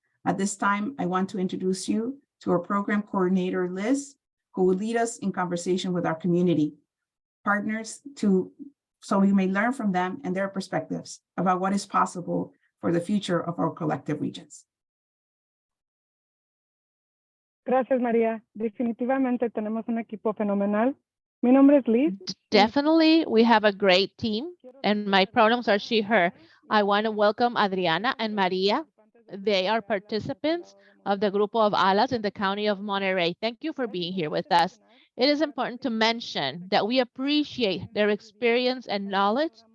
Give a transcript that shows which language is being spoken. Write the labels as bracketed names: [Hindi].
[English] At this time, I want to introduce you to our program coordinator, Liz, who will lead us in conversation with our community partners so we may learn from them and their perspectives about what is possible for the future of our collective regions. [Spanish] Gracias, María. Definitivamente tenemos un equipo fenomenal. Mi nombre es Liz. [English] Definitely, we have a great team, and my pronouns are she, her. I want to welcome Adriana and Maria They are participants of the Grupo of Alas in the County of Monterey. Thank you for being here with us. It is important to mention that we appreciate their experience and knowledge.